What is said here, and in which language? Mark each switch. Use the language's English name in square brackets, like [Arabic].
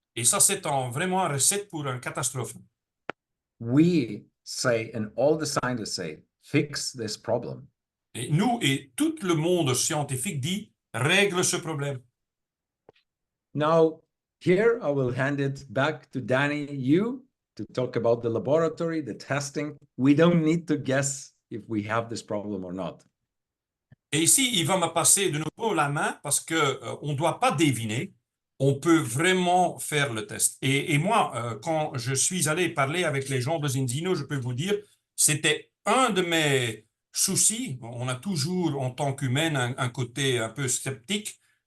[French] Et ça, c'est vraiment une recette pour une catastrophe. [English] We say, and all the scientists say, fix this problem. [French] Et nous et tout le monde scientifique dit, règle ce problème. [English] Now, here I will hand it back to Danny, you, to talk about the laboratory, the testing. We don't need to guess if we have this problem or not. [French] Et ici, il va me passer de nouveau la main parce qu'on ne doit pas deviner. On peut vraiment faire le test. Et moi, quand je suis allé parler avec les gens de Zinzino, je peux vous dire, c'était un de mes soucis. On a toujours, en tant qu'humain, un côté un peu sceptique.